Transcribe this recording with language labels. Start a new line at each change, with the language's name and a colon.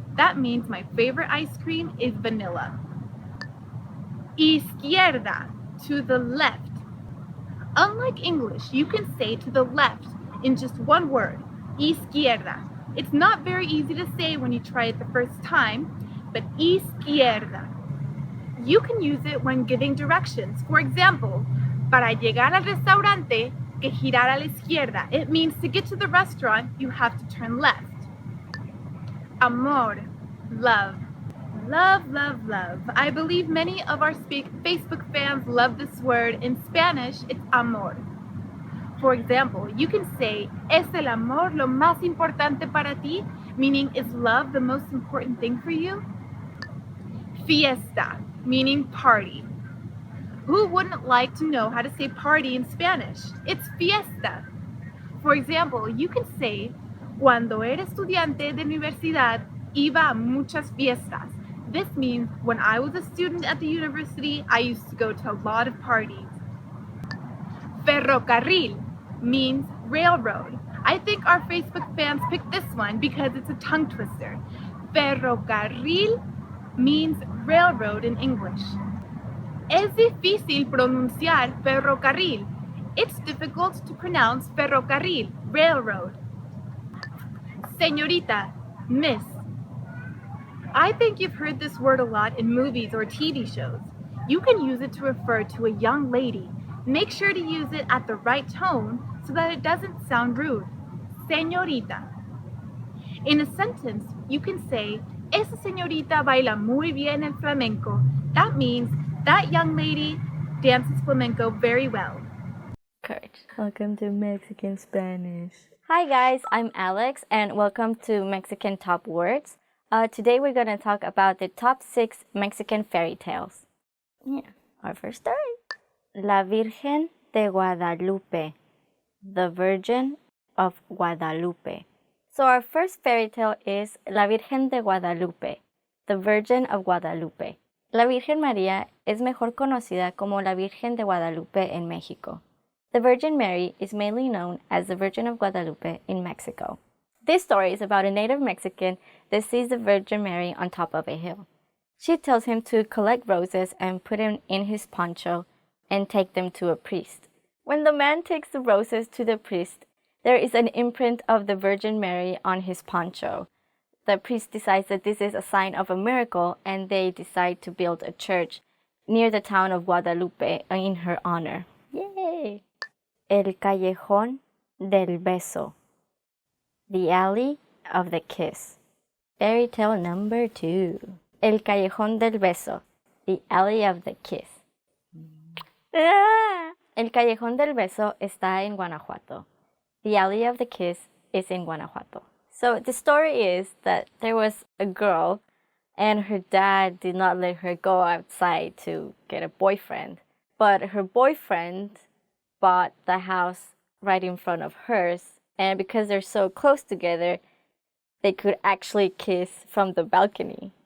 English: That means my favorite ice cream is vanilla. Izquierda, to the left. Unlike English, you can say to the left in just one word, izquierda. It's not very easy to say when you try it the first time, but izquierda. You can use it when giving directions. For example,
Spanish: para llegar al restaurante, que girar a la izquierda.
English: It means to get to the restaurant, you have to turn left. Amor, love. Love, love, love. I believe many of our Facebook fans love this word. In Spanish, it's amor. For example, you can say,
Spanish: ¿Es el amor lo más importante para ti?
English: Meaning, is love the most important thing for you? Fiesta, meaning party. Who wouldn't like to know how to say party in Spanish? It's fiesta. For example, you can say,
Spanish: Cuando era estudiante de universidad, iba a muchas fiestas.
English: This means when I was a student at the university, I used to go to a lot of parties. Ferrocarril means railroad. I think our Facebook fans picked this one because it's a tongue twister. Ferrocarril means railroad in English.
Spanish: Es difícil pronunciar ferrocarril.
English: It's difficult to pronounce ferrocarril, railroad. Señorita, miss. I think you've heard this word a lot in movies or TV shows. You can use it to refer to a young lady. Make sure to use it at the right tone so that it doesn't sound rude. Señorita. In a sentence, you can say, Esa señorita baila muy bien el flamenco. That means that young lady dances flamenco very well. Correct. Welcome to Mexican Spanish. Hi guys, I'm Alex and welcome to Mexican Top Words. Today we're going to talk about the top 6 Mexican fairy tales. Yeah, our first story. La Virgen de Guadalupe, the Virgin of Guadalupe. So our first fairy tale is La Virgen de Guadalupe, the Virgin of Guadalupe.
Spanish: La Virgen María es mejor conocida como la Virgen de Guadalupe en México.
English: The Virgin Mary is mainly known as the Virgin of Guadalupe in Mexico. This story is about a native Mexican that sees the Virgin Mary on top of a hill. She tells him to collect roses and put them in his poncho and take them to a priest. When the man takes the roses to the priest, there is an imprint of the Virgin Mary on his poncho. The priest decides that this is a sign of a miracle and they decide to build a church near the town of Guadalupe in her honor. Yay! El Callejón del Beso, the Alley of the Kiss. Fairy tale number 2. El Callejón del Beso, the Alley of the Kiss.
Spanish: El Callejón del Beso está en Guanajuato.
English: The Alley of the Kiss is in Guanajuato. So the story is that there was a girl and her dad did not let her go outside to get a boyfriend. But her boyfriend bought the house right in front of hers, and because they're so close together, they could actually kiss from the balcony.